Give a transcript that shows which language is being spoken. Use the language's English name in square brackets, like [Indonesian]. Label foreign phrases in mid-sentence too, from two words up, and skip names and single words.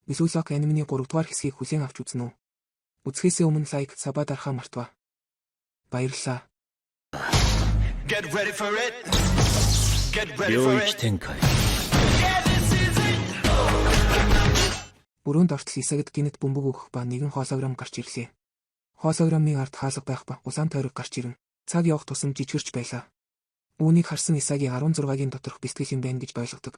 [English] Visual anime- [Mongolian] ний 3-р хэсгийг хүлээн авч үзнэ үү? Үзэхээс өмнө лайк, саба дарахаа мартва. Баярлалаа. [English] Get ready for it. Get ready for it. [Japanese] 領域展開 [Mongolian] Өрөөнд ортол Исагид гинэт бөмбөг өгөх ба нэгэн хоолограм гарч ирлээ. Хоолограмын ард хаалга байх ба улаан тойрог гарч ирэн цаг явах тусам жижигэрч байлаа. Үүнийг харсан Исаги 16-гийн доторх бэлтгэл юм байна гэж ойлгодог.